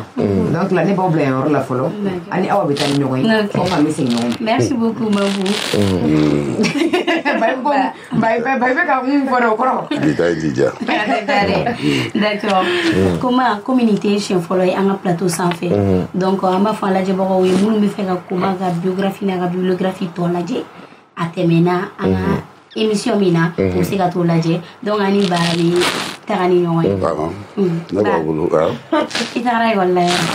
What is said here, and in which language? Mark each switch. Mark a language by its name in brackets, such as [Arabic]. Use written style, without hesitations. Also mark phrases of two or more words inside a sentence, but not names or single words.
[Bambara] Donc la ne b'aw bila yen yɔrɔ la fɔlɔ ani aw bɛ taa ni ɲɔgɔn ye aw ka bɛ segin ɲɔgɔn ma. [French] Merci beaucoup Mabou. [Bambara] Bayi bɛ ka mun fɔ o kɔrɔ. Bi ta ye jija. [French] D'accord. Comment communauté [Bambara] siɲɛ fɔlɔ ye an ka plateau sanfɛ. Donc an b'a fɔ an lajɛbagaw ye minnu bɛ fɛ ka Koma ka biographie n'a ka bibliographie tɔ lajɛ a tɛmɛna an ka émission min na u bɛ se ka t'o lajɛ donc ani Bara bɛ taga ni ɲɔgɔn ye. Ne b'a bolo I tagara école la yɛrɛ.